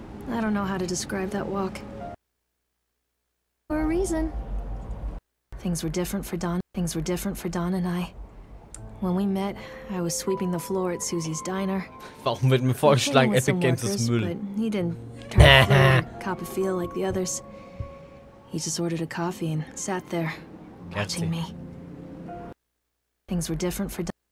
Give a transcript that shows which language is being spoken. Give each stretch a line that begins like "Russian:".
English: I don't know how to describe that walk. For a reason. Things were different for Don. Things were different for Don and I. When we met, I was sweeping the floor at Susie's diner.
German: Warum wird mir vorgeschlagen, Epic Games ist Müll?
English: But he didn't try to flirt or cop a feel like the others. He just ordered a coffee and sat there, watching me. Things were different for Don.